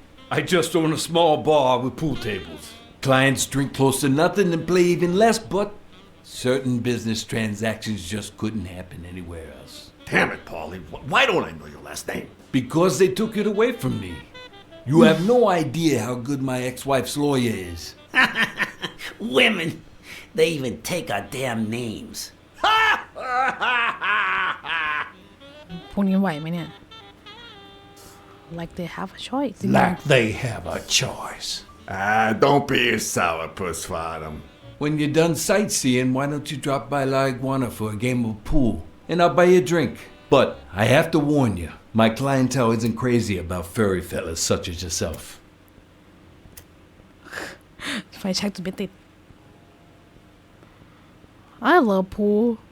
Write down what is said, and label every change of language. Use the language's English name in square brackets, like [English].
[English] I just own a small bar with pool tables. Clients drink close to nothing and play even less, but certain business transactions just couldn't happen anywhere else. Damn it, Paulie. Why don't I know your last name? Because they took it away from me. You have no idea how good my ex-wife's lawyer is. Women, they even take our damn names. [Thai] พวกนี้ไหวไหมเนี่ย [English] like they have a choice Like they have a choice. Don't be a sourpuss, Farnham. When you're done sightseeing, why don't you drop by La Iguana for a game of pool? And I'll buy you a drink. But I have to warn you, my clientele isn't crazy about furry fellas such as yourself. [Thai] ไฟแช็กจะไม่ติด [English] I love pool